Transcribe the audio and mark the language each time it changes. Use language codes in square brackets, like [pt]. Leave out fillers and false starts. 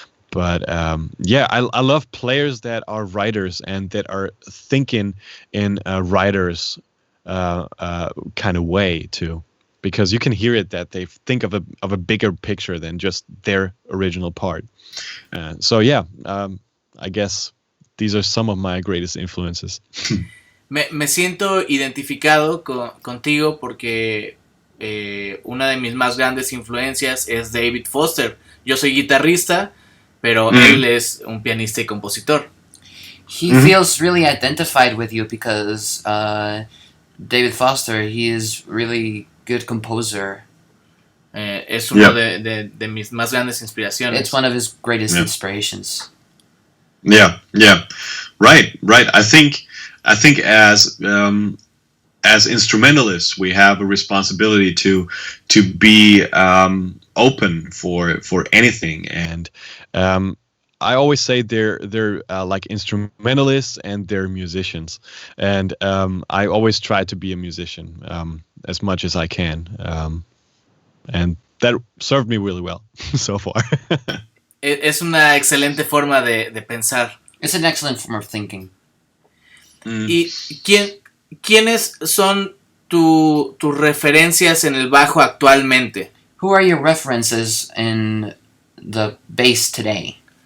[en] But yeah, I love players that are writers and that are thinking in a writer's kind of way too, because you can hear it that they think of a bigger picture than just their original part. So yeah, I guess these are some of my greatest influences. [es] Me siento identificado contigo porque una de mis más grandes influencias es David Foster. Yo soy guitarrista, pero él es un pianista y compositor. [en] He feels really identified with you because David Foster, he is really good composer. [es] Es uno de mis más grandes inspiraciones. [en] It's one of his greatest inspirations. Yeah, right. I think as instrumentalists, we have a responsibility to be open for anything, and I always say they're like instrumentalists and they're musicians, and I always try to be a musician as much as I can, and that served me really well so far. [es] Es una excelente forma de pensar. [en] It's an excellent form of thinking. [es] ¿Y quiénes son tus referencias en el bajo actualmente? [en] Who are your references in the bass today?